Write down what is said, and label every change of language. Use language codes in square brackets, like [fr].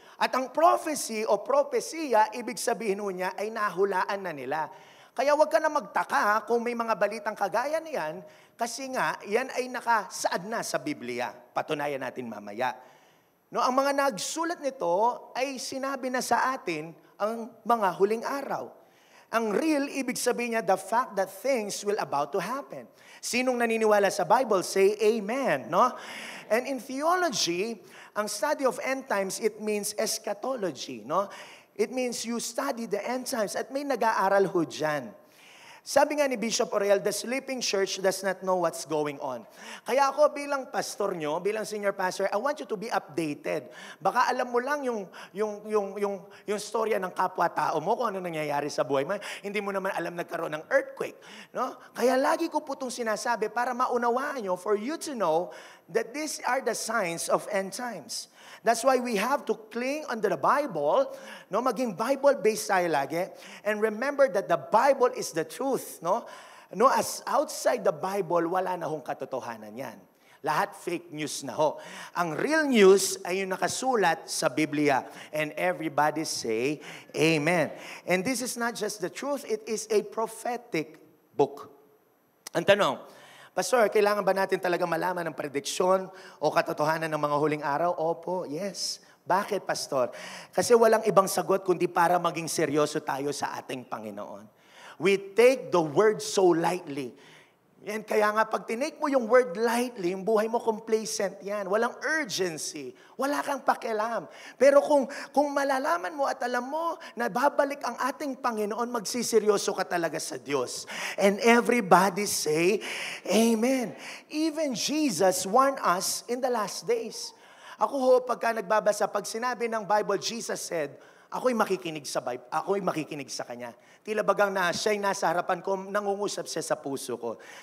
[tl] At ang prophecy o propesya, ibig sabihin ho niya ay nahulaan na nila. Kaya huwag ka na magtaka kung may mga balitang kagaya niyan kasi nga yan ay nakasaad na sa Biblia. Patunayan natin mamaya. No, ang mga nagsulat nito ay sinabi na sa atin ang mga huling araw. Ang real, ibig sabihin niya, [en] the fact that things will about to happen. [tl] Sinong naniniwala sa Bible, [en] say amen. No? And in theology, ang study of end times, it means eschatology. No? It means you study the end times [tl] at may nag-aaral ho dyan. [en] Sabi nga ni Bishop Oriel, the sleeping church does not know what's going on. [tl] Kaya ako bilang pastor nyo, bilang senior pastor, [en] I want you to be updated. [tl] Baka alam mo lang yung storya ng kapwa-tao mo, kung ano nangyayari sa buhay mo. Hindi mo naman alam nagkaroon ng earthquake. No? Kaya lagi ko po itong sinasabi para maunawaan nyo, [en] for you to know that these are the signs of end times. That's why we have to cling under the Bible, no? [tl] Maging Bible-based tayo lagi. [en] And remember that the Bible is the truth, no? No, as outside the Bible, [tl] wala na hong katotohanan yan. Lahat fake news na ho. Ang real news ay yung nakasulat sa Biblia. [en] And everybody say, Amen. And this is not just the truth, it is a prophetic book. [tl] Ang tanong, Pastor, kailangan ba natin talaga malaman ng prediksyon o katotohanan ng mga huling araw? Opo, yes. Bakit, Pastor? Kasi walang ibang sagot kundi para maging seryoso tayo sa ating Panginoon. [en] We take the word so lightly. [tl] Yan, kaya nga pag tinake mo yung word lightly, yung buhay mo complacent yan. Walang urgency. Wala kang pakialam. Pero kung malalaman mo at alam mo na babalik ang ating Panginoon, magsiseryoso ka talaga sa Diyos. [en] And everybody say, Amen. Even Jesus warned us in the last days. [tl] Ako ho, pagka nagbabasa, pag sinabi ng Bible, Jesus said, ako'y makikinig sa Bible, ako'y makikinig sa Kanya. Tila bagang siya'y nasa harapan ko, nangungusap siya sa puso ko.